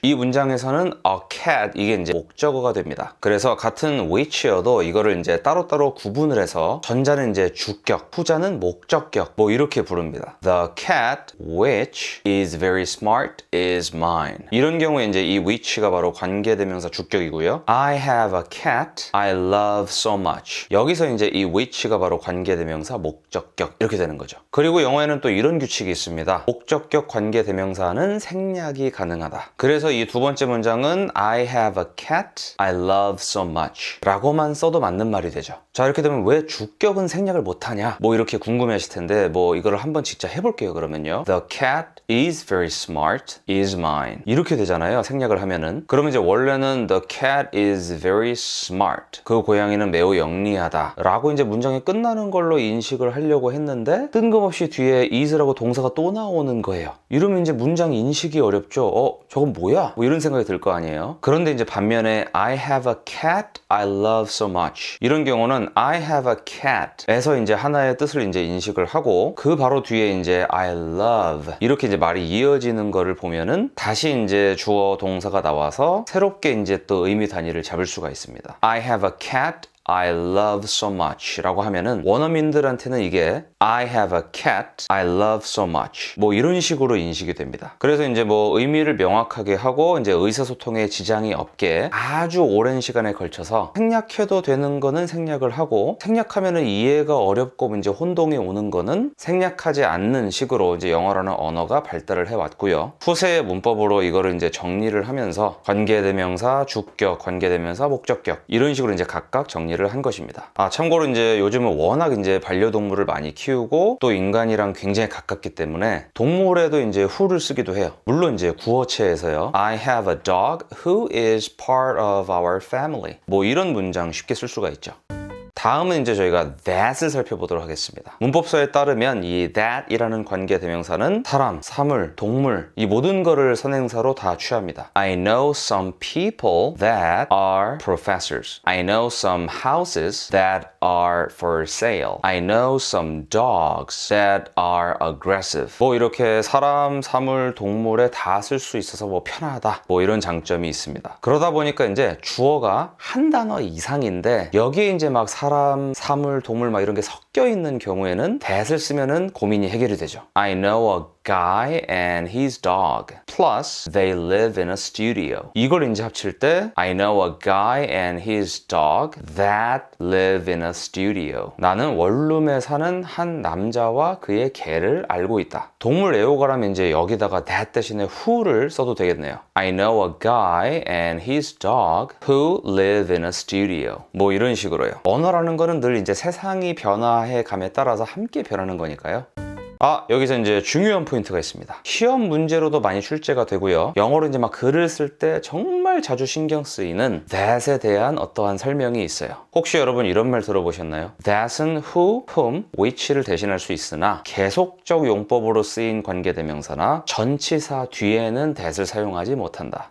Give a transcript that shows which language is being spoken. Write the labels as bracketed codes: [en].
[ko] 이 문장에서는 a cat 이게 이제 목적어가 됩니다. 그래서 같은 which여도 이거를 이제 따로따로 구분을 해서 전자는 이제 주격, 후자는 목적격 뭐 이렇게 부릅니다. [en] The cat which is very smart is mine. [ko] 이런 경우에 이제 이 which가 바로 관계대명사 주격이고요. [en] I have a cat I love so much. [ko] 여기서 이제 이 which가 바로 관계대명사 목적격 이렇게 되는 거죠. 그리고 영어에는 또 이런 규칙이 있습니다. 목적격 관계대명사는 생략이 가능하다. 그래서 이 두 번째 문장은 [en] I have a cat I love so much [ko] 라고만 써도 맞는 말이 되죠. 자, 이렇게 되면 왜 주격은 생략을 못하냐 뭐 이렇게 궁금해 하실 텐데 뭐 이거를 한번 직접 해볼게요. 그러면요 [en] The cat is very smart is mine [ko] 이렇게 되잖아요. 생략을 하면은. 그러면 이제 원래는 [en] The cat is very smart [ko] 그 고양이는 매우 영리하다 라고 이제 문장이 끝나는 걸로 인식을 하려고 했는데 뜬금없이 뒤에 is라고 동사가 또 나오는 거예요. 이러면 이제 문장 인식이 어렵죠. 저건 뭐야? 뭐 이런 생각이 들 거 아니에요. 그런데 이제 반면에 [en] I have a cat I love so much [ko] 이런 경우는 [en] I have a cat [ko] 에서 이제 하나의 뜻을 이제 인식을 하고 그 바로 뒤에 이제 [en] I love [ko] 이렇게 이제 말이 이어지는 거를 보면은 다시 이제 주어 동사가 나와서 새롭게 이제 또 의미 단위를 잡을 수가 있습니다. [en] I have a cat I love so much [ko] 라고 하면은 원어민들한테는 이게 [en] I have a cat I love so much [ko] 뭐 이런 식으로 인식이 됩니다. 그래서 이제 뭐 의미를 명확하게 하고 이제 의사소통에 지장이 없게 아주 오랜 시간에 걸쳐서 생략해도 되는 거는 생략을 하고 생략하면은 이해가 어렵고 이제 혼동이 오는 거는 생략하지 않는 식으로 이제 영어라는 언어가 발달을 해왔고요. 후세의 문법으로 이거를 이제 정리를 하면서 관계대명사, 주격, 관계대명사, 목적격 이런 식으로 이제 각각 정리를 한 것입니다. 참고로 이제 요즘은 워낙 이제 반려동물을 많이 키우고 또 인간이랑 굉장히 가깝기 때문에 동물에도 이제 who를 쓰기도 해요. 물론 이제 구어체에서요. [en] I have a dog who is part of our family. [ko] 뭐 이런 문장 쉽게 쓸 수가 있죠. 다음은 이제 저희가 that을 살펴보도록 하겠습니다. 문법서에 따르면 이 that이라는 관계대명사는 사람, 사물, 동물 이 모든 거를 선행사로 다 취합니다. [en] I know some people that are professors. I know some houses that are for sale. I know some dogs that are aggressive. [ko] 뭐 이렇게 사람, 사물, 동물에 다 쓸 수 있어서 뭐 편하다. 뭐 이런 장점이 있습니다. 그러다 보니까 이제 주어가 한 단어 이상인데 여기에 이제 막 사람, 사물, 동물 막 이런 게 섞여 있는 경우에는 that을 쓰면은 고민이 해결이 되죠. [en] I know a guy and his dog. Plus, they live in a studio. [ko] 이걸 이제 합칠 때 [en] I know a guy and his dog that live in a studio. [ko] 나는 원룸에 사는 한 남자와 그의 개를 알고 있다. 동물 애호가라면 이제 여기다가 that 대신에 who를 써도 되겠네요. [en] I know a guy and his dog who live in a studio. [ko] 뭐 이런 식으로요. 언어라는 거는 늘 이제 세상이 변화해 감에 따라서 함께 변하는 거니까요. 여기서 이제 중요한 포인트가 있습니다. 시험 문제로도 많이 출제가 되고요. 영어로 이제 막 글을 쓸 때 정말 자주 신경 쓰이는 that에 대한 어떠한 설명이 있어요. 혹시 여러분 이런 말 들어보셨나요? that은 who, whom, which를 대신할 수 있으나 계속적 용법으로 쓰인 관계대명사나 전치사 뒤에는 that을 사용하지 못한다.